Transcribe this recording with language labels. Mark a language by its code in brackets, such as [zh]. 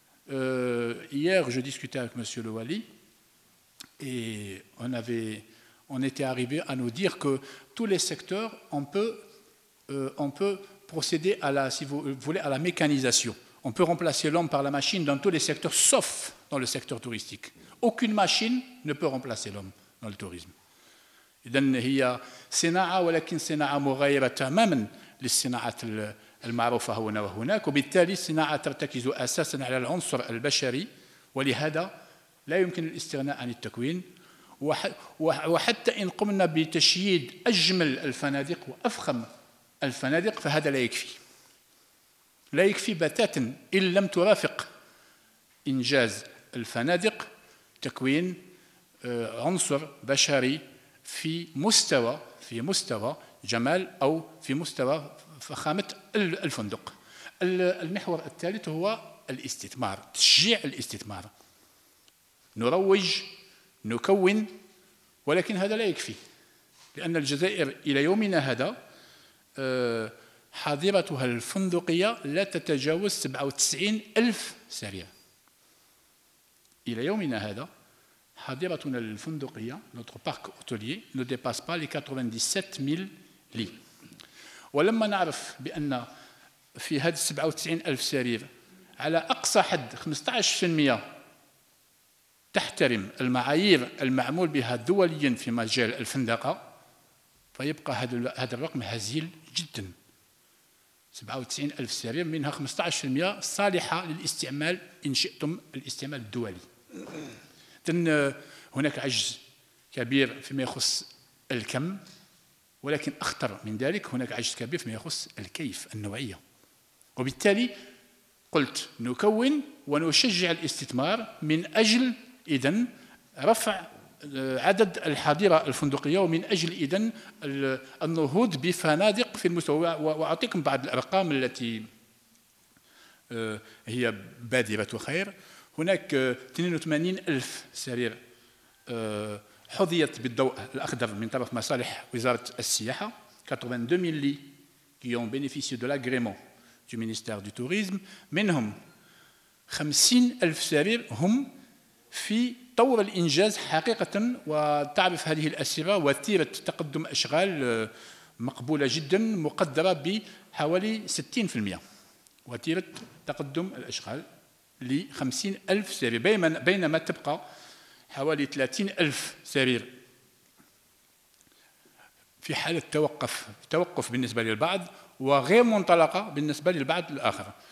[fr] Hier, je discutais avec M. Le Wali et on était arrivé à nous dire que tous les secteurs, on peut procéder à la, si vous voulez, à la mécanisation. On peut remplacer l'homme par la machine dans tous les secteurs, sauf dans le secteur touristique. Aucune machine ne peut remplacer l'homme dans le tourisme. [ar] إذن هي صناعة، ولكن صناعة مغايرة تماما للصناعات المعروفة هنا وهناك، وبالتالي الصناعة ترتكز أساسا على العنصر البشري، ولهذا لا يمكن الاستغناء عن التكوين. وحتى إن قمنا بتشييد أجمل الفنادق وأفخم الفنادق فهذا لا يكفي بتاتا إن لم ترافق إنجاز الفنادق تكوين عنصر بشري في مستوى جمال أو في مستوى فخامة الفندق. المحور الثالث هو الاستثمار، تشجيع الاستثمار. نروج، نكون، ولكن هذا لا يكفي، لأن الجزائر إلى يومنا هذا حاضرتها الفندقية لا تتجاوز 97,000 سرير. إلى يومنا هذا حاضرتنا الفندقية، [fr] notre parc hôtelier ne dépasse pas les 97,000 lits. [ar] ولما نعرف بأن في هذه 97,000 سرير على أقصى حد 15% تحترم المعايير المعمول بها دوليا في مجال الفندقة، فيبقى هذا الرقم هزيل جدا. 97,000 سرير منها 15% صالحة للاستعمال إن شئتم الاستعمال الدولي. إذن هناك عجز كبير فيما يخص الكم، ولكن أخطر من ذلك هناك عجز كبير فيما يخص الكيف، النوعية. وبالتالي قلت نكون ونشجع الاستثمار من أجل إذن رفع عدد الحاضرة الفندقية، ومن أجل إذن النهوض بفنادق في المستوى. وأعطيكم بعض الأرقام التي هي بادرة خير. هناك 82,000 سرير حظيت بالضوء الأخضر من طرف مصالح وزارة السياحة، [fr] 82,000 lits qui ont bénéficié de l'agrément du ministère du Tourisme. [ar] منهم 50,000 سرير هم في طور الإنجاز حقيقة. وتعرف هذه الأسرة وتيرة تقدم أشغال مقبولة جدا، مقدرة بحوالي 60%، وتيرة تقدم الأشغال ل 50,000 سرير، بينما تبقى حوالي 30,000 سرير في حالة توقف بالنسبة للبعض، وغير منطلقة بالنسبة للبعض الآخر.